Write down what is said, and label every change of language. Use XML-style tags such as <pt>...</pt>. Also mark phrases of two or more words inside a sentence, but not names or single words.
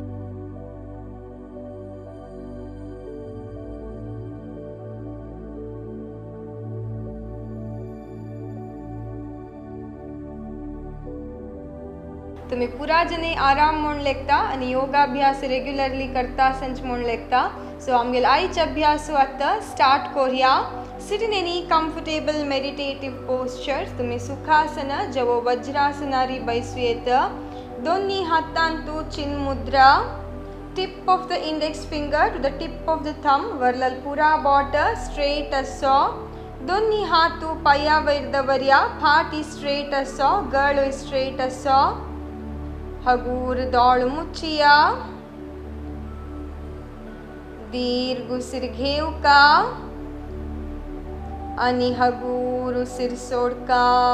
<kok>तुम्ही पुरा जने आराम म्हूण लेखता आणि योगाभ्यास रेग्युलरली करता संच म्हूण लेखता. सो आमगेल आयचे अभ्यास आतां स्टार्ट करूया.</kok> <en>Sit in any comfortable meditative posture.</en> <kok>तुम्ही सुखासन जवो वज्रासनारी बैसू येत. दोन्ही हातांतू चिन मुद्रा.</kok> <en>Tip of the index finger to the tip of the thumb.</en> <kok>वरलल पुरा बॉट स्ट्रेट असो. दोन्ही हातू पाया वयर दवरया. फाटी स्ट्रेट असो. गळो स्ट्रेट असो. हगूर दोळ मुचिया. दीर्घ उसीर घेवका आणि हगूर उसीर सोडका.</kok>